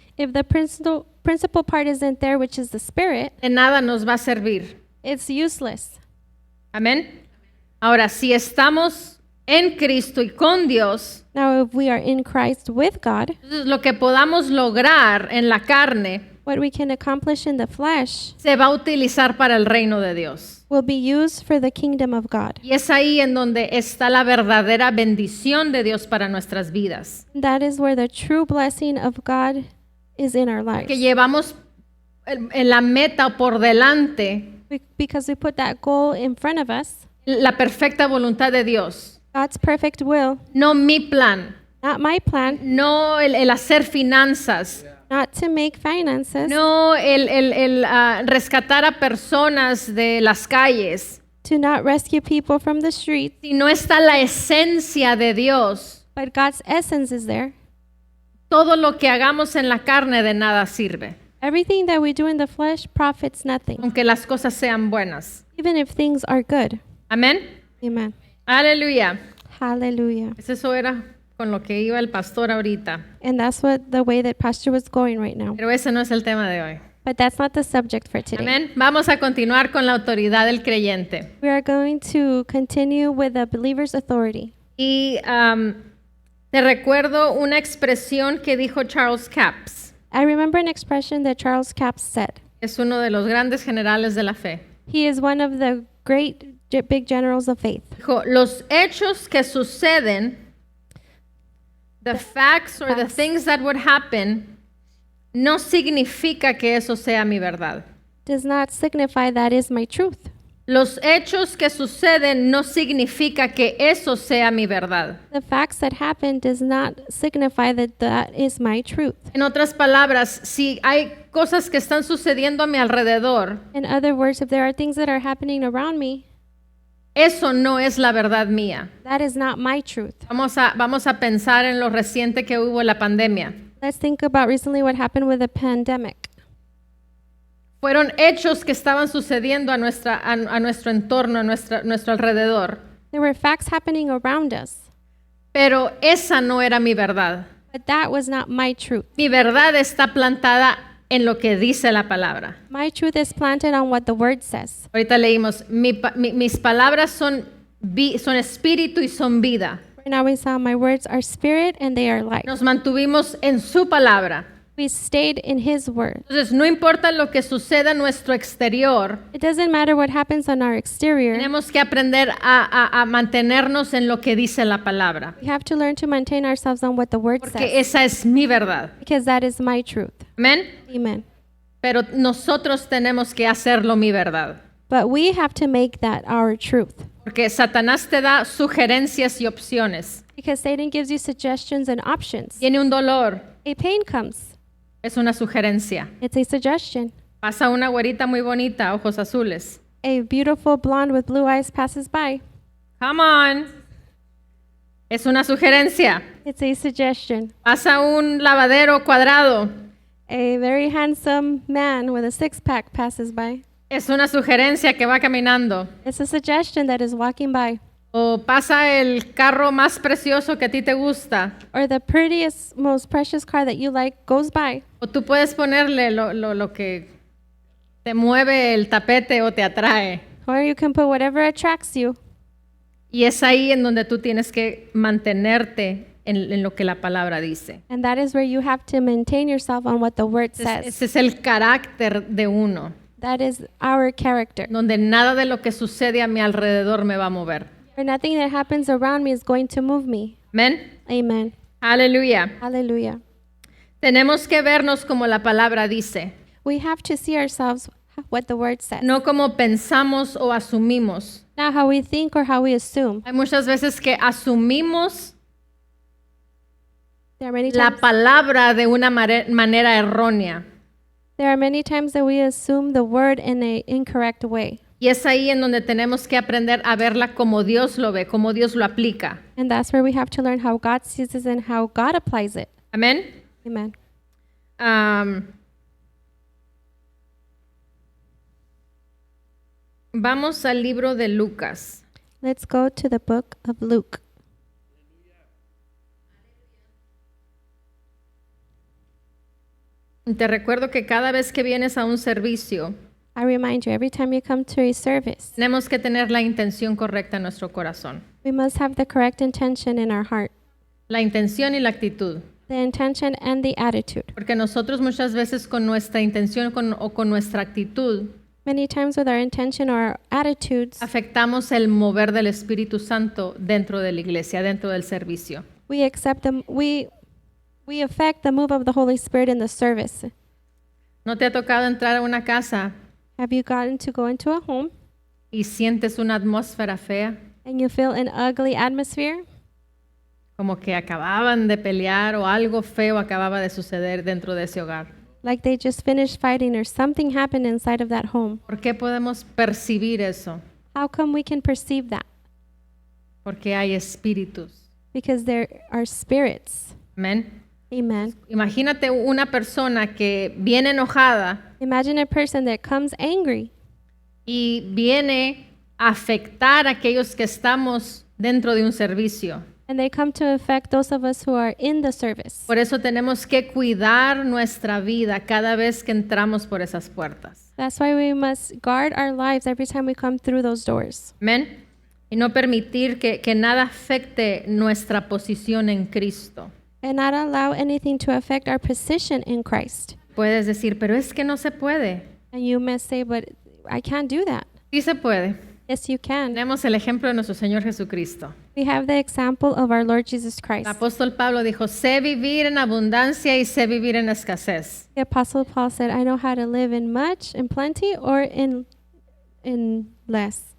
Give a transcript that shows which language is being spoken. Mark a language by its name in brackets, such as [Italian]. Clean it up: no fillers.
[English] If the principal part isn't there, which is the spirit, [Spanish] de nada nos va a servir. [English] it's useless. [Spanish] Amén. Ahora, si estamos en Cristo y con Dios, [English] Now, if we are in Christ with God, [Spanish] entonces lo que podamos lograr en la carne [English] what we can accomplish in the flesh [Spanish] se va a utilizar para el reino de Dios. [English] will be used for the kingdom of God. [Spanish] Y es ahí en donde está la verdadera bendición de Dios para nuestras vidas. [English] That is where the true blessing of God is in our lives. [Spanish] Que llevamos en la meta por delante [English] Because we put that goal in front of us, [Spanish] la perfecta voluntad de Dios. [English] God's perfect will, [Spanish] No mi plan, [English] not my plan, [Spanish] no el hacer finanzas, [English] not to make finances, [Spanish] no el rescatar a personas de las calles. [English] to not rescue people from the street, [Spanish] Si no está la esencia de Dios, [English] but God's essence is there. [Spanish] todo lo que hagamos en la carne de nada sirve, [English] Everything that we do in the flesh profits nothing, [Spanish] aunque las cosas sean buenas. [English] even if things are good. [Spanish] Amén. [English] Amen. [Spanish] Aleluya. [English] Hallelujah. [Spanish] Eso era con lo que iba el pastor ahorita, [English] And that's the way that Pastor was going right now. [Spanish] pero ese no es el tema de hoy. [English] But that's not the subject for today. [Spanish] Amén. Vamos a continuar con la autoridad del creyente. [English] We are going to continue with the believer's authority. [Spanish] Y te recuerdo una expresión que dijo Charles Capps. [English] I remember an expression that Charles Capps said. [Spanish] Es uno de los grandes generales de la fe. [English] He is one of the great big generals of faith. [Spanish] Dijo, los hechos que suceden, [English] the facts or the facts. things that would happen, [Spanish] no significa que eso sea mi verdad. [English] Does not signify that is my truth. [Spanish] Los hechos que suceden no significa que eso sea mi verdad. [English] The facts that happen does not signify that that is my truth. [Spanish] En otras palabras, si hay cosas que están sucediendo a mi alrededor, [English] In other words, if there are things that are happening around me, [Spanish] eso no es la verdad mía. [English] That is not my truth. [Spanish] Vamos a pensar en lo reciente que hubo la pandemia. [English] Let's think about recently what happened with the pandemic. [Spanish] Fueron hechos que estaban sucediendo a nuestro entorno, a nuestro alrededor. [English] There were facts happening around us, [Spanish] Pero esa no era mi verdad. [English] but that was not my truth. [Spanish] Mi verdad está plantada en lo que dice la palabra. [English] My truth is planted on what the word says. [Spanish] Ahorita leímos, mis palabras son espíritu y son vida. [English] Right now we saw my words are spirit and they are life. [Spanish] Nos mantuvimos en su palabra. [English] We stayed in his word. [Spanish] Entonces, no importa lo que suceda en nuestro exterior, [English] It doesn't matter what happens on our exterior. [Spanish] tenemos que aprender a mantenernos en lo que dice la palabra. [English] We have to learn to maintain ourselves on what the word [Spanish] Porque [English] says, [Spanish] esa es mi verdad. [English] because that is my truth. [Spanish] Amén. [English] Amen. [Spanish] Pero nosotros tenemos que hacerlo mi verdad. [English] But we have to make that our truth, [Spanish] Porque Satanás te da sugerencias y opciones. [English] because Satan gives you suggestions and options. [Spanish] Tiene un dolor, [English] A pain comes. [Spanish] es una sugerencia. [English] It's a suggestion. [Spanish] Pasa una güerita muy bonita, ojos azules. [English] A beautiful blonde with blue eyes passes by. Come on. [Spanish] Es una sugerencia. [English] It's a suggestion. [Spanish] Pasa un lavadero cuadrado. [English] A very handsome man with a six-pack passes by. [Spanish] Es una sugerencia que va caminando. [English] It's a suggestion that is walking by. [Spanish] O pasa el carro más precioso que a ti te gusta. [English] Or the prettiest, most precious car that you like goes by. [Spanish] O tú puedes ponerle lo que te mueve el tapete o te atrae. [English] Or you can put whatever attracts you. [Spanish] Y es ahí en donde tú tienes que mantenerte en lo que la palabra dice. [English] And that is where you have to maintain yourself on what the word says. [Spanish] Ese es el carácter de uno, [English] That is our character. [Spanish] donde nada de lo que sucede a mi alrededor me va a mover. [English] For nothing that happens around me is going to move me. [Spanish] Amén. [English] Amen. [Spanish] Aleluya. [English] Hallelujah. [Spanish] Tenemos que vernos como la palabra dice, [English] We have to see ourselves what the word says, [Spanish] no como pensamos o asumimos. [English] not how we think or how we assume. [Spanish] Hay muchas veces que asumimos [English] There are many [Spanish] la [English] times, [Spanish] palabra de una manera errónea. [English] there are many times that we assume the word in an incorrect way. [Spanish] Y es ahí en donde tenemos que aprender a verla como Dios lo ve, como Dios lo aplica. [English] And that's where we have to learn how God sees it and how God applies it. [Spanish] Amén. [English] Amen. [Spanish] Vamos al libro de Lucas. [English] Let's go to the book of Luke. [Spanish] Te recuerdo que cada vez que vienes a un servicio, [English] I remind you, every time you come to a service, [Spanish] tenemos que tener la intención correcta en nuestro corazón. [English] we must have the correct intention in our heart. [Spanish] La intención y la actitud. [English] The intention and the attitude. [Spanish] Porque nosotros muchas veces con nuestra intención o con nuestra actitud [English] Many times with our intention or our attitudes, [Spanish] afectamos el mover del Espíritu Santo dentro de la iglesia, dentro del servicio. [English] we accept them, we affect the move of the Holy Spirit in the service. [Spanish] ¿No te ha tocado entrar a una casa [English] Have you gotten to go into a home [Spanish] y sientes una atmósfera fea? [English] and you feel an ugly atmosphere? [Spanish] Como que acababan de pelear o algo feo acababa de suceder dentro de ese hogar. [English] Like they just finished fighting or something happened inside of that home. [Spanish] ¿Por qué podemos percibir eso? [English] How come we can perceive that? [Spanish] Porque hay espíritus. [English] Because there are spirits. [Spanish] Amén. [English] Amen. [Spanish] Imagínate una persona que viene enojada [English] Imagine a person that comes angry [Spanish] y viene a afectar a aquellos que estamos dentro de un servicio. [English] and they come to affect those of us who are in the service. [Spanish] Por eso tenemos que cuidar nuestra vida cada vez que entramos por esas puertas. [English] That's why we must guard our lives every time we come through those doors. [Spanish] Amén. Y no permitir que nada afecte nuestra posición en Cristo. [English] And not allow anything to affect our position in Christ. [Spanish] Puedes decir, pero es que no se puede. [English] And you must say, but I can't do that. [Spanish] Sí se puede. [English] Yes, you can. [Spanish] Tenemos el ejemplo de nuestro Señor Jesucristo. [English] We have the example of our Lord Jesus [Spanish] El [English] Christ. [Spanish] apóstol Pablo dijo, sé vivir en abundancia y sé vivir en escasez. [English] The Apostle Paul said, I know how to live in much, in plenty, or in less.